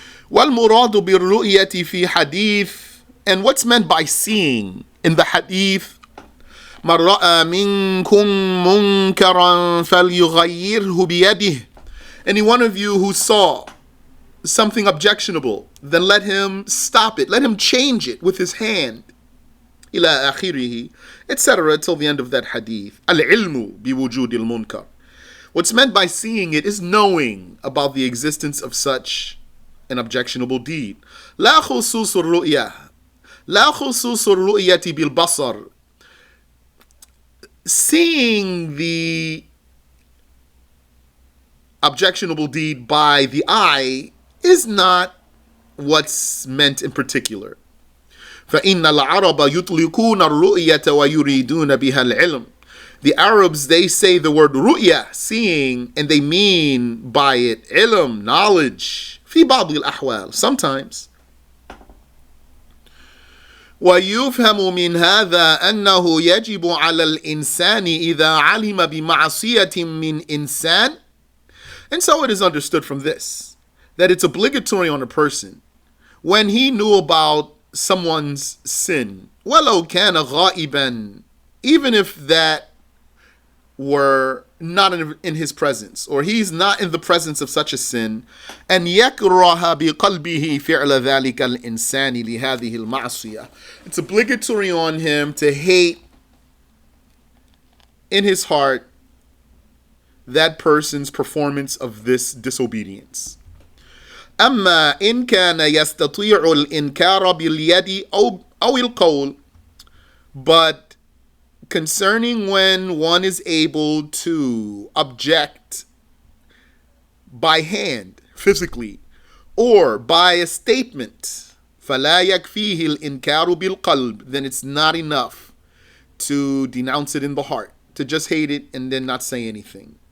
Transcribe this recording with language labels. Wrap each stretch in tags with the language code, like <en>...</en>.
<ar>وَالْمُرَادُ بِالرُّؤْيَةِ فِي حَدِيث,</ar> <en>and what's meant by seeing in the hadith,</en> <ar>مَنْ رَأَى مِنْكُمْ مُنْكَرًا فَلْيُغَيِّرْهُ بِيَدِهِ,</ar> <en>any one of you who saw something objectionable, then let him stop it, let him change it with his hand.</en> <ar>إلى آخره,</ar> <en>etc. till the end of that hadith.</en> <ar>العلم بوجود المنكر.</ar> <en>What's meant by seeing it is knowing about the existence of such an objectionable deed.</en> <ar>لا خصوص الرؤية, لا خصوص الرؤية بالبصر.</ar> <en>Seeing the objectionable deed by the eye is not what's meant in particular.</en> <ar>فَإِنَّ الْعَرَبَ يُطْلِقُونَ الرُّؤْيَةَ وَيُرِيدُونَ بِهَا الْعِلْمِ.</ar> <en>The Arabs, they say the word ru'ya, seeing, and they mean by it ilm, knowledge.</en> <ar>في بعض الأحوال,</ar> <en>sometimes.</en> <ar>ويفهم من هذا أنه يجب على الإنسان إذا علم بمعصية من إنسان.</ar> <en>And so it is understood from this that it's obligatory on a person when he knew about someone's sin,</en> <ar>ولو كان غائبا,</ar> <en>even if that were not in his presence, or he's not in the presence of such a sin,</en> <ar>أن يكره بقلبه فعل ذلك الإنسان لهذه المعصية.</ar> <en>It's obligatory on him to hate in his heart that person's performance of this disobedience.</en> <ar>أما إن كان يستطيع الإنكار باليد أو القول.</ar> <en>But concerning when one is able to object by hand, physically, or by a statement,</en> <ar>فلا يكفيه الإنكار بالقلب,</ar> <en>then it's not enough to denounce it in the heart, to just hate it and then not say anything.</en>